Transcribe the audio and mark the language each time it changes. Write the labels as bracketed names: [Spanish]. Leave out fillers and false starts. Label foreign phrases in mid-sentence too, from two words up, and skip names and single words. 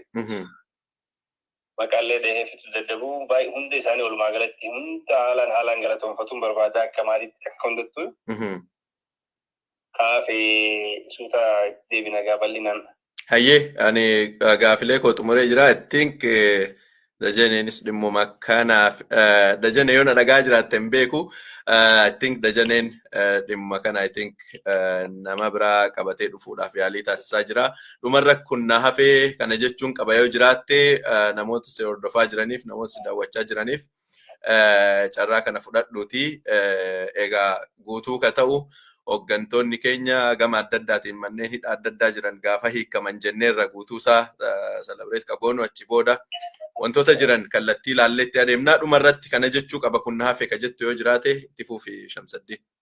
[Oromo] Maqaallee dheefitu daddabuu baay'ee hunda isaanii walumaa galatti hunda haalaan galatoonfatuun barbaada akka maaliitti akka hundattu. Kaafee suuta deebina bal'inaan. Hayyee ani gaafilee koo xumuree jira. [English] I think [Oromo] Dajaneenis dhimmuma kanaaf Dajanee yoo na dhagaa jiraatte hin beeku. [English] I think [Oromo] Dajaneen dhimma kana [English] I think [Oromo] nama biraa qabatee dhufuudhaaf yaalii taasisaa jira. Dhumarra kun na hafee kana jechuun qaba yoo jiraatte namoota si hordofaa jiraniif namoota si daawwachaa jiraniif carraa kana fudhadhuuti. Egaa guutuu ka ta'u hooggantoonni keenya gama adda addaatiin manneen hidhaa adda addaa jiran gaafa hiikaman jenneerra guutuusaa celebrate qaboonu achi booda wantoota jiran kallattii ilaalleetti adeemnaa dhumarratti kana jechuu qaba kun hafe ka jettu yoo jiraate itti fufi Shamsaddiin.